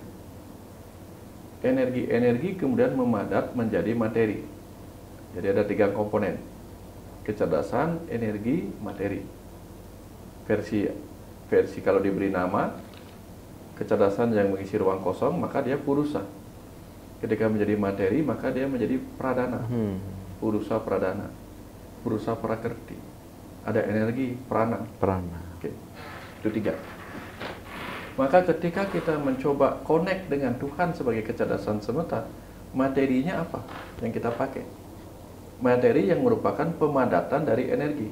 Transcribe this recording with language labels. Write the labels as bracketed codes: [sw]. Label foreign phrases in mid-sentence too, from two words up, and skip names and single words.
[id] Energi-energi kemudian memadat menjadi materi. Jadi ada 3 komponen. Kecerdasan, energi, materi. Versi kalau diberi nama, kecerdasan yang mengisi ruang kosong, maka dia purusa. Ketika menjadi materi, maka dia menjadi pradana. Purusa pradana. Purusa prakerti. Ada energi prana. Oke. Itu 3. Maka ketika kita mencoba connect dengan Tuhan sebagai kecerdasan semesta, materinya apa yang kita pakai? Materi yang merupakan pemadatan dari energi.